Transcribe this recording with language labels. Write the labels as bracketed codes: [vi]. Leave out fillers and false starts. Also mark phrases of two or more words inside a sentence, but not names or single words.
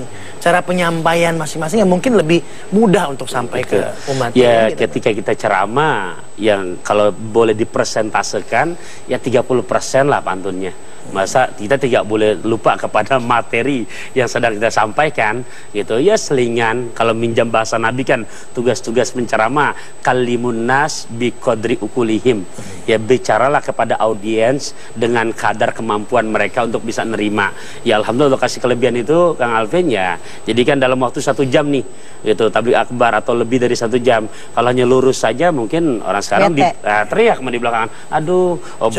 [id] Cara penyampaian masing-masing yang mungkin lebih mudah untuk sampai ke umat. Ya, ketika kita ceramah yang kalau boleh dipresentasekan ya 30% lah pantunnya. Masa kita tidak boleh lupa kepada materi yang sedang kita sampaikan gitu ya. Selingan kalau minjam bahasa Nabi kan tugas-tugas menceramah [ar] كلموا الناس بقدر عقولهم, [id] ya bicaralah kepada kepada audiens dengan kadar kemampuan mereka untuk bisa nerima. Ya alhamdulillah Allah kasih kelebihan itu Kang Alvin ya. Jadi kan dalam waktu 1 jam nih gitu tabligh akbar atau lebih dari 1 jam. Kalau hanya lurus saja mungkin orang sekarang teriak di belakangan, aduh obat